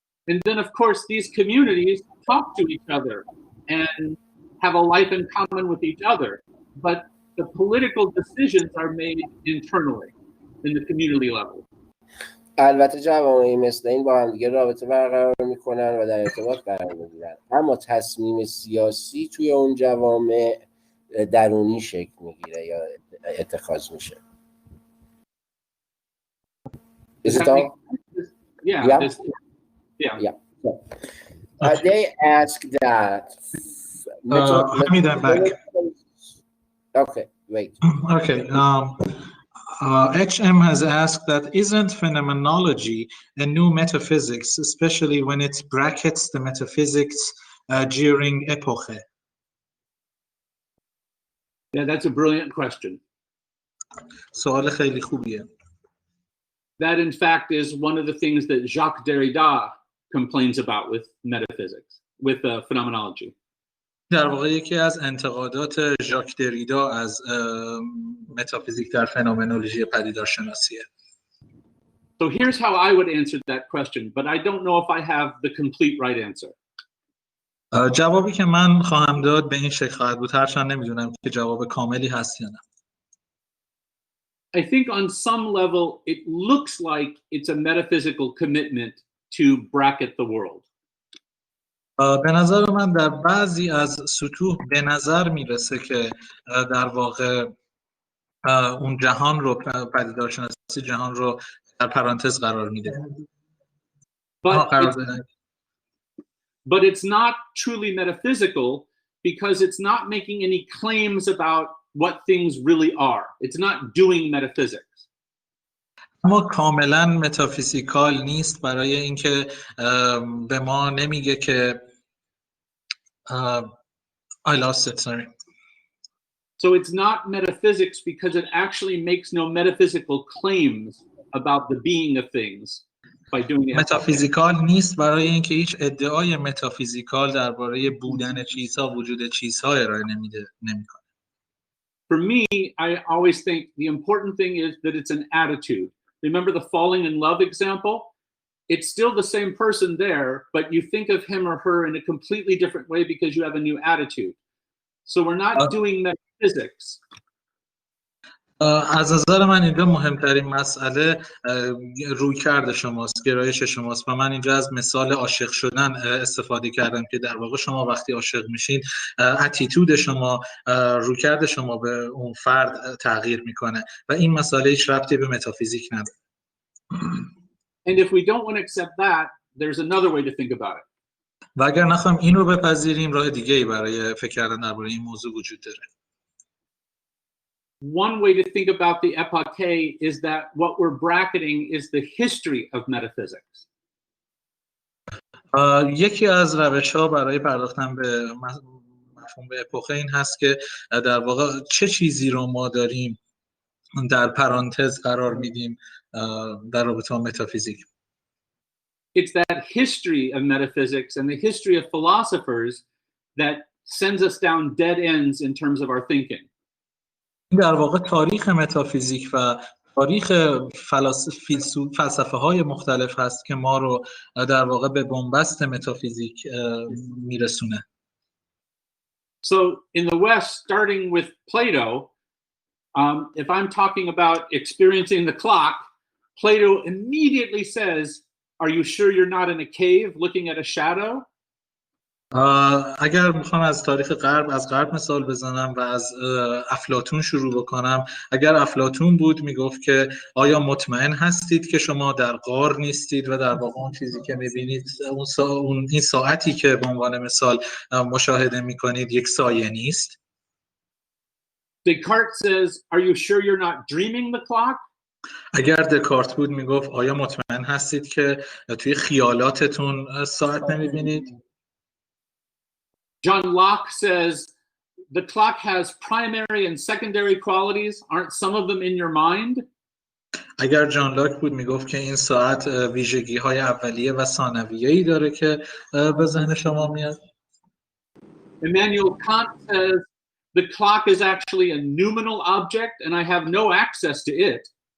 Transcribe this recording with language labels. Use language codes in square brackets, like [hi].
[en] And then of course these communities talk to each other and have a life in common with each other, but the political decisions are made internally in the community level. [fa] البته جوامعی مثل این با هم دیگه رابطه برقرار میکنن و در ارتباط قرار میگیرن، اما تصمیم سیاسی توی اون جوامع درونی شکل میگیره یا اتخاذ میشه. [en] Is it all? Yeah. They ask that. Hamid, I'm back. Okay, wait. Okay. HM has asked that isn't phenomenology a new metaphysics, especially when it brackets the metaphysics during epoche? Yeah, that's a brilliant question. [fa] سوال خیلی خوبیه. [en] That in fact is one of the things that Jacques Derrida complains about with metaphysics, with phenomenology. [fa] در واقع یکی از انتقادات ژاک دریدا از متافیزیک در فنومنولوژی پدیدارشناسیه. [en] So here's how I would answer that question, but I don't know if I have the complete right answer. [fa] جوابی که من خواهم داد به این شکل خواهد بود، هرچند نمیدونم که جواب کاملی هست یا نه. [en] I think on some level it looks like it's a metaphysical commitment to bracket the world. [fa] به نظر من در بعضی از سطوح به نظر میرسه که در واقع اون جهان رو پدیدارشناسی جهان رو در پرانتز قرار میده. [en] But it's not truly metaphysical because it's not making any claims about what things really are. It's not doing metaphysics. [fa] اما کاملا متافیزیکال نیست برای اینکه به ما نمیگه که [en] I lost it, sorry. So it's not metaphysics because it actually makes no metaphysical claims about the being of things by doing it. [fa] متافیزیکال نیست برای اینکه هیچ ادعای متافیزیکال درباره بودن چیزها، وجود چیزها ارائه نمیکنه. [en] For me, I always think the important thing is that it's an attitude. Remember the falling in love example? It's still the same person there, but you think of him or her in a completely different way because you have a new attitude. So we're not doing metaphysics. [fa] از نظر من اینجا مهمترین مسئله رویکرد شماست، گرایش شماست و من اینجا از مثال عاشق شدن استفاده کردم که در واقع شما وقتی عاشق میشین اتیتود شما، رویکرد شما به اون فرد تغییر میکنه و این مسئله هیچ ربطی به متافیزیک نداره. [en] And if we don't want to accept that, there's another way to think about it. [fa] و اگر نخوایم این رو بپذیریم، راه دیگه‌ای برای فکر کردن درباره این موضوع وجود داره. [en] one way to think about the epoche is that what we're bracketing is the history of metaphysics. [fa] یکی از روش‌ها برای پرداختن به مفهوم اپوخه این هست که در واقع چه چیزی رو ما داریم در پرانتز قرار میدیم در رابطه با متافیزیک. [en] It's that history of metaphysics and the history of philosophers that sends us down dead ends in terms of our thinking. [fa] در واقع تاریخ متافیزیک و تاریخ فلسفه های مختلف هست که ما رو در واقع به بنبست متافیزیک میرسونه. [en] So in the West, starting with Plato, if I'm talking about experiencing the clock, Plato immediately says, "Are you sure you're not in a cave looking at a shadow?" [fa] اگر میخوام از تاریخ غرب از غرب مثال بزنم و از افلاطون شروع بکنم، اگر افلاطون بود میگفت که آیا مطمئن هستید که شما در غار نیستید و در واقع اون چیزی که میبینید این ساعتی که به عنوان مثال مشاهده میکنید یک سایه نیست. [en] Descartes says, "Are you sure you're not dreaming the clock?" [fa] اگر دکارت بود میگفت آیا مطمئن هستید که توی خیالاتتون ساعت نمیبینید؟ [en] John Locke says, "The clock has primary and secondary qualities. Aren't some of them in your mind?" [fa] اگر جان لاک بود میگفت که این ساعت ویژگی‌های اولیه و ثانویه‌ای داره که به ذهن شما میاد. [en] Immanuel Kant says, "The clock is actually a noumenal object and I have no access to it."